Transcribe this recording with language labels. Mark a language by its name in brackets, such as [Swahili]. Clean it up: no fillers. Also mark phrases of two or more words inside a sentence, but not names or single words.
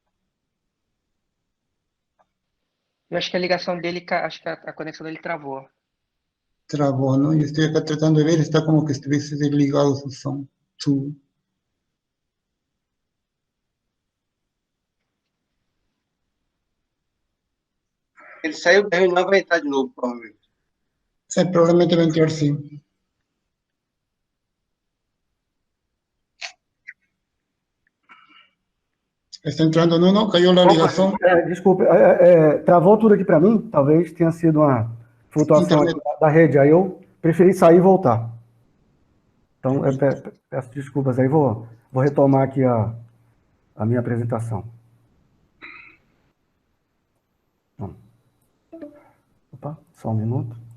[Portuguese] Eu acho que a ligação dele, acho que a conexão dele travou. travou, [Spanish] ¿no? Yo estoy acá tratando de ver, está como que estuviese desligado su som, su... [Portuguese] Ele saiu da reunião, vai entrar de novo, provavelmente. Probablemente va a entrar, sí. Está entrando, no, cayó la ligación. Desculpe, travou tudo aqui para mim, talvez tenha sido uma flutuação Internet. da rede, aí eu preferi sair e voltar. Então, eu peço desculpas aí, vou retomar aqui a minha apresentação. Opa, só um minuto.